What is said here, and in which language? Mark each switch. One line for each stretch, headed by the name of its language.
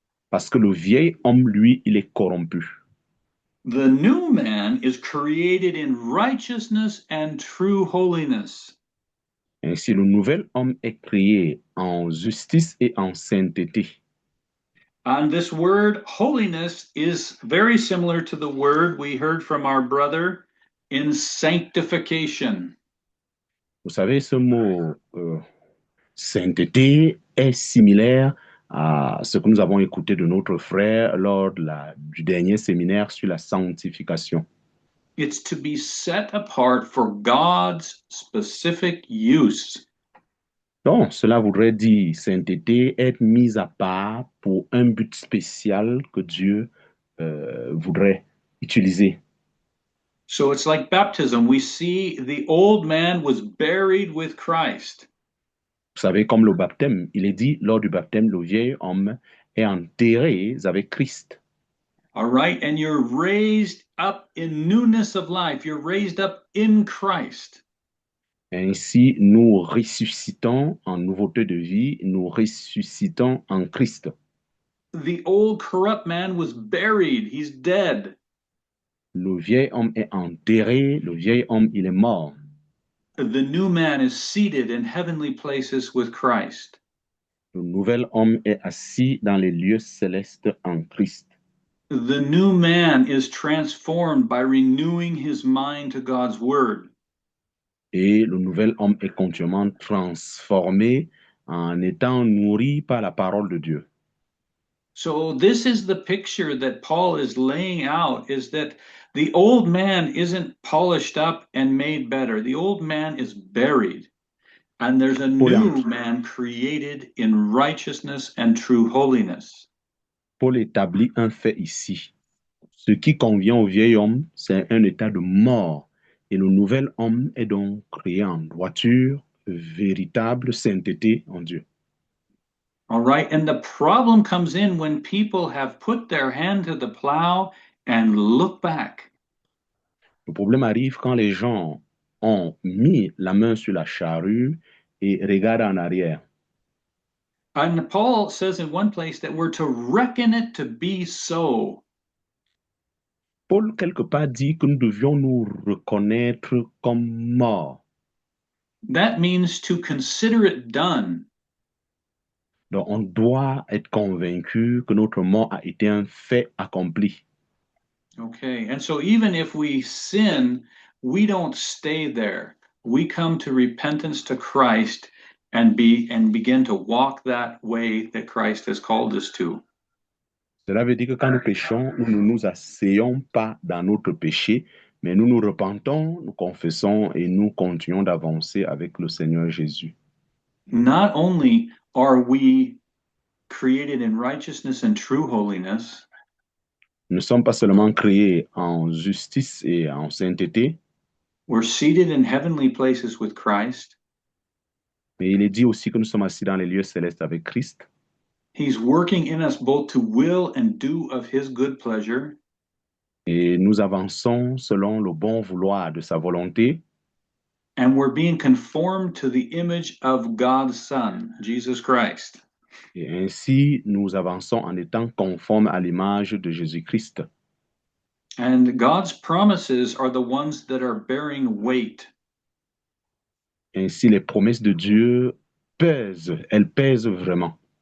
French: Parce que le vieil homme, lui, il est corrompu.
English: The new man is created in righteousness and true holiness.
French: Ainsi, le nouvel homme est créé en justice et en sainteté.
English: And this word holiness is very similar to the word we heard from our brother in sanctification.
French: Vous savez, ce mot sainteté est similaire à ce que nous avons écouté de notre frère lors du dernier séminaire sur la sanctification.
English: It's to be set apart for God's specific use.
French: Donc, cela voudrait dire sainteté, être mise à part pour un but spécial que Dieu voudrait utiliser.
English: So it's like baptism. We see the old man was buried with Christ.
French: Vous savez, comme le baptême, il est dit, lors du baptême, le vieil homme est enterré avec Christ.
English: All right. And you're raised up in newness of life. You're raised up in Christ.
French: Ainsi, nous ressuscitons en nouveauté de vie, nous ressuscitons en Christ.
English: The old corrupt man was buried. He's dead.
French: Le vieil homme est enterré, le vieil homme, il est mort.
English: The new man is seated in heavenly places with Christ.
French: Le nouvel homme est assis dans les lieux célestes en Christ.
English: The new man is transformed by renewing his mind to God's word.
French: Et le nouvel homme est continuellement transformé en étant nourri par la parole de Dieu.
English: So this is the picture that Paul is laying out, is that the old man isn't polished up and made better. The old man is buried, and there's a new man created in righteousness and true holiness.
French: Paul établit un fait ici. Ce qui convient au vieil homme, c'est un état de mort. Et le nouvel homme est donc créé en droiture, véritable sainteté en Dieu.
English: All right, and the problem comes in when people have put their hand to the plow and look back.
French: Le problème arrive quand les gens ont mis la main sur la charrue et regardent en arrière.
English: And Paul says in one place that we're to reckon it to be so.
French: Paul, quelque part, dit que nous devions nous reconnaître comme morts.
English: That means to consider it done.
French: Donc, on doit être convaincu que notre mort a été un fait accompli.
English: Okay, and so even if we sin, we don't stay there. We come to repentance to Christ and begin to walk that way that Christ has called us to.
French: Cela veut dire que quand nous péchons, nous ne nous asseyons pas dans notre péché, mais nous nous repentons, nous confessons et nous continuons d'avancer avec le Seigneur Jésus.
English: Not only are we created in righteousness and true holiness,
French: Nous ne sommes pas seulement créés en justice et en sainteté,
English: we're seated in heavenly places with Christ.
French: mais il est dit aussi que nous sommes assis dans les lieux célestes avec Christ.
English: He's working in us both to will and do of his good pleasure.
French: Et nous avançons selon le bon vouloir de sa volonté.
English: And we're being conformed to the image of God's Son, Jesus Christ.
French: Et ainsi, nous avançons en étant conformes à l'image de Jésus-Christ.
English: And God's promises are the ones that are bearing weight.
French: Ainsi, les promesses de Dieu pèsent, elles pèsent vraiment.